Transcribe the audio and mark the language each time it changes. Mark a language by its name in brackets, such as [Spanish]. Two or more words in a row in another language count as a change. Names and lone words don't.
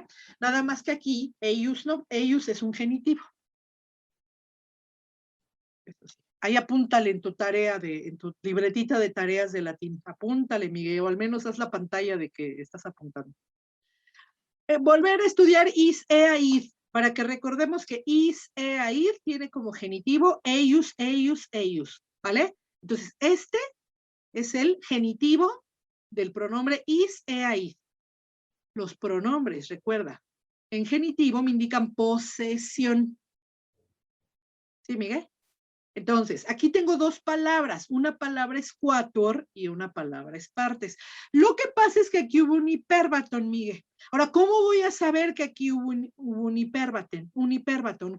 [Spanish] Nada más que aquí, eius no, eius es un genitivo. Ahí apúntale en tu tarea, en tu libretita de tareas de latín. Apúntale, Miguel, o al menos haz la pantalla de que estás apuntando. Volver a estudiar [Latin] is, ea, id, [Spanish] para que recordemos que [Latin] is, ea, id [Spanish] tiene como genitivo [Latin] eius, eius, eius, [Spanish] ¿vale? Entonces, este es el genitivo del pronombre [Latin] is, ea, id. [Spanish] Los pronombres, recuerda, en genitivo me indican posesión. ¿Sí, Miguel? Entonces, aquí tengo dos palabras. Una palabra es quator y una palabra es partes. Lo que pasa es que aquí hubo un hiperbatón, Miguel. Ahora, ¿cómo voy a saber que aquí hubo un hiperbatón?